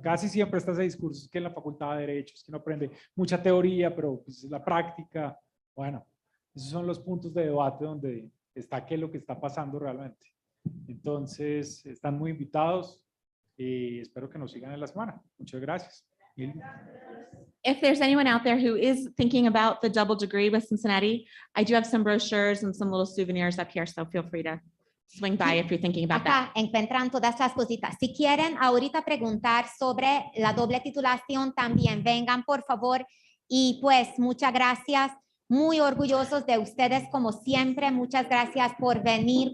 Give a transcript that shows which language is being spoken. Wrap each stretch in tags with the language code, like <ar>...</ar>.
<es>Casi siempre está ese discurso que en la Facultad de Derecho es que uno aprende mucha teoría, pero pues la práctica, bueno, esos son los puntos de debate donde está qué es lo que está pasando realmente. Entonces, están muy invitados y espero que nos sigan en la semana. Muchas gracias.</es> <en>If there's anyone out there who is thinking about the double degree with Cincinnati, I do have some brochures and some little souvenirs up here, so feel free to swing by if you're thinking about that.</en> <es>Acá encuentran todas las cositas. Si quieren ahorita preguntar sobre la doble titulación, también vengan, por favor. Y pues muchas gracias. Muy orgullosos de ustedes como siempre. Muchas gracias por venir.</es>